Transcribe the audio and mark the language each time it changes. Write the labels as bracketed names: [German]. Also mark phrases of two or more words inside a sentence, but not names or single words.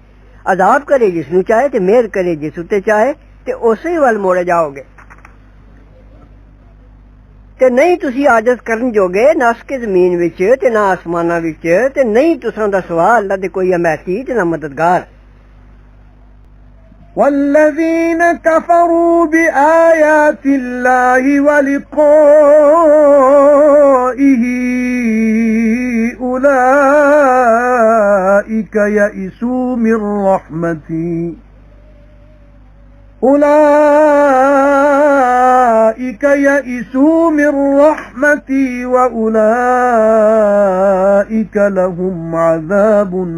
[Punjabi] ਅਜ਼ਾਬ ਕਰੇ ਜਿਸਨੂੰ ਚਾਹੇ ਤੇ ਮਿਹਰ ਕਰੇ ਜਿਸ ਉੱਤੇ ਚਾਹੇ ਤੇ ਉਸੇ ਹੀ ਵੱਲ ਮੋੜੇ ਜਾਓਗੇ। ਤੇ ਨਹੀਂ ਤੁਸੀਂ ਆਜਿਜ਼ ਕਰਨ ਜੋਗੇ ਨੱਸ ਕੇ ਜ਼ਮੀਨ ਵਿੱਚ ਤੇ ਨਾ ਅਸਮਾਨਾਂ ਵਿੱਚ ਤੇ ਨਹੀਂ ਤੁਸਾਂ ਦਾ ਸਿਵਾ ਅੱਲਾਹ ਦੇ ਕੋਈ ਅਮੈਤੀ ਤੇ ਨਾ ਮਦਦਗਾਰ। [Arabic] والذين كفروا بآيات الله ولقائه أولئك يئسوا من رحمتي وأولئك لهم عذاب